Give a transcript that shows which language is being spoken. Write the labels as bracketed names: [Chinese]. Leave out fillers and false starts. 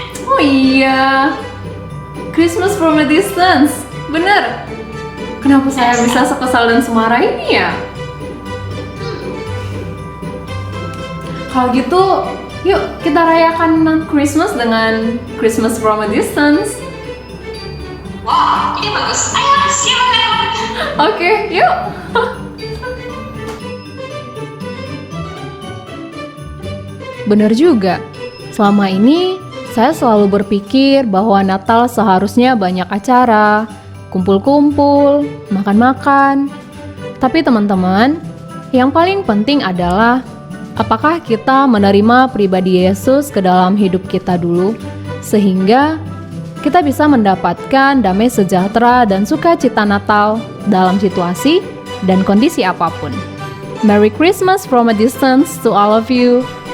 [Indonesian] Oh iya, [English] Christmas from a distance. [Indonesian] Bener. Kenapa saya bisa sekesal dan semarah ini ya? Kalau gitu, yuk kita rayakan Christmas dengan [English] Christmas from a distance. [Indonesian] Wah, ini bagus. Ayo, silakan. Oke, yuk. Bener juga. Selama ini saya selalu berpikir bahwa Natal seharusnya banyak acara, kumpul-kumpul, makan-makan. Tapi teman-teman, yang paling penting adalah apakah kita menerima pribadi Yesus ke dalam hidup kita dulu, sehingga kita bisa mendapatkan damai sejahtera dan sukacita Natal dalam situasi dan kondisi apapun. [English] Merry Christmas from a distance to all of you.